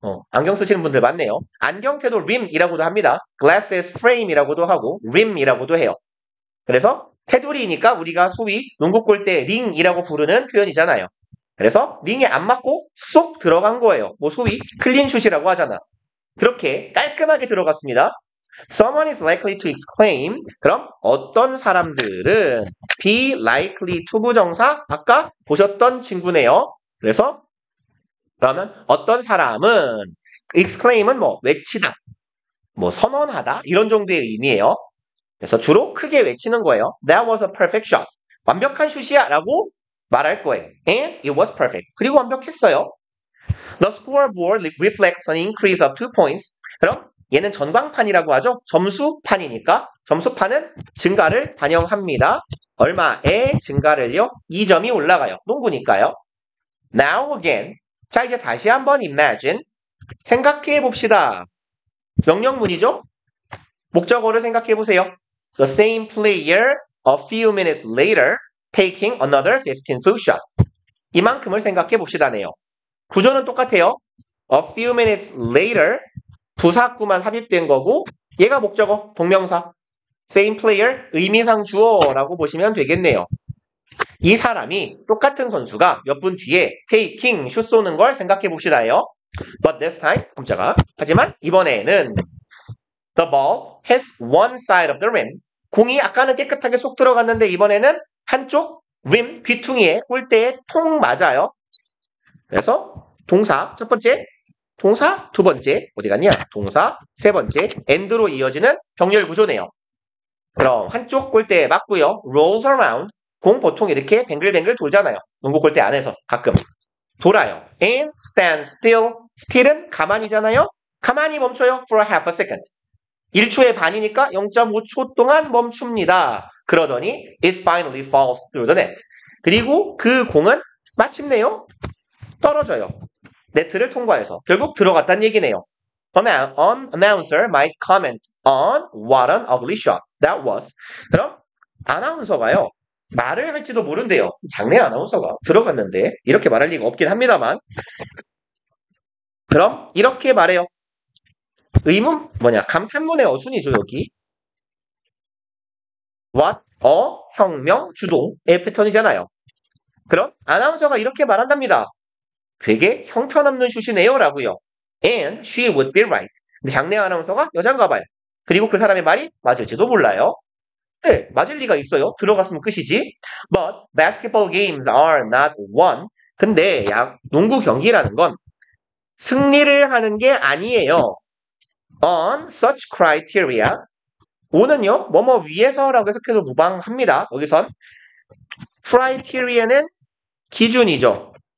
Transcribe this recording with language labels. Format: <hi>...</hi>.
<ko>안경 쓰시는 분들 많네요. 안경테도 rim이라고도 합니다. glasses frame이라고도 하고 rim이라고도 해요. 그래서 테두리니까 우리가 소위 농구 골대 링이라고 부르는 표현이잖아요. 그래서 링에 안 맞고 쏙 들어간 거예요. 뭐 소위 클린슛이라고 하잖아. 그렇게 깔끔하게 들어갔습니다.</ko> <en>Someone is likely to exclaim.</en> <ko>그럼 어떤 사람들은 be likely to 부정사 아까 보셨던 친구네요. 그래서 그러면 어떤 사람은 exclaim은 뭐 외치다, 뭐 선언하다 이런 정도의 의미예요. 그래서 주로 크게 외치는 거예요.</ko> <en>That was a perfect shot.</en> <ko>완벽한 슛이야 라고 말할 거예요.</ko> <en>And it was perfect.</en> <ko>그리고 완벽했어요.</ko> <en>The scoreboard reflects an increase of 2 points.</en> <ko>그럼 얘는 전광판이라고 하죠. 점수판이니까 점수판은 증가를 반영합니다. 얼마의 증가를요? 2점이 올라가요. 농구니까요.</ko> <en>Now again.</en> <ko>자, 이제 다시 한번 imagine. 생각해 봅시다. 명령문이죠? 목적어를 생각해 보세요.</ko> <en>The same player a few minutes later taking another 15-foot shot.</en> <ko>이만큼을 생각해 봅시다네요. 구조는 똑같아요.</ko> <en>A few minutes later</en> <ko>부사구만 삽입된 거고 얘가 목적어, 동명사. Same player, 의미상 주어라고 보시면 되겠네요. 이 사람이 똑같은 선수가 몇 분 뒤에 taking, 슛 쏘는 걸 생각해 봅시다요.</ko> <en>But this time,</en> <ko>깜짝아. 하지만 이번에는</ko> <en>the ball has one side of the rim.</en> <ko>공이 아까는 깨끗하게 쏙 들어갔는데 이번에는 한쪽 rim, 귀퉁이에 골대에 통 맞아요. 그래서 동사 첫 번째, 동사 두 번째, 어디 갔냐? 동사 세 번째, and로 이어지는 병렬 구조네요. 그럼 한쪽 골대에 맞고요.</ko> <en>rolls around.</en> <ko>공 보통 이렇게 뱅글뱅글 돌잖아요. 농구 골대 안에서 가끔 돌아요.</ko> <en>and stand still.</en> <ko>still은 가만히잖아요. 가만히 멈춰요.</ko> <en>for half a second.</en> <ko>1초의 반이니까 0.5초 동안 멈춥니다. 그러더니</ko> <en>it finally falls through the net.</en> <ko>그리고 그 공은 마침내요. 떨어져요. 네트를 통과해서 결국 들어갔다는 얘기네요.</ko> <en>An announcer might comment on what an ugly shot that was.</en> <ko>그럼 아나운서가요. 말을 할지도 모른대요. 장내 아나운서가 들어갔는데 이렇게 말할 리가 없긴 합니다만 그럼 이렇게 말해요. 의문 뭐냐 감탄문의 어순이죠 여기.</ko> <en>What?</en> <ko>혁명, 주동의 패턴이잖아요. 그럼 아나운서가 이렇게 말한답니다. 되게 형편없는 슛이네요 라고요.</ko> <en>And she would be right.</en> <ko>근데 장내 아나운서가 여잔가 봐요. 그리고 그 사람의 말이 맞을지도 몰라요. 네, 맞을 리가 있어요. 들어갔으면 끝이지.</ko> <en>But basketball games are not won.</en> <ko>근데 농구 경기라는 건 승리를 하는 게 아니에요.</ko> <en>On such criteria.</en> <ko>오는요, 뭐뭐 위에서라고 해석해도 무방합니다. 여기선 criteria는 기준이죠.</ko>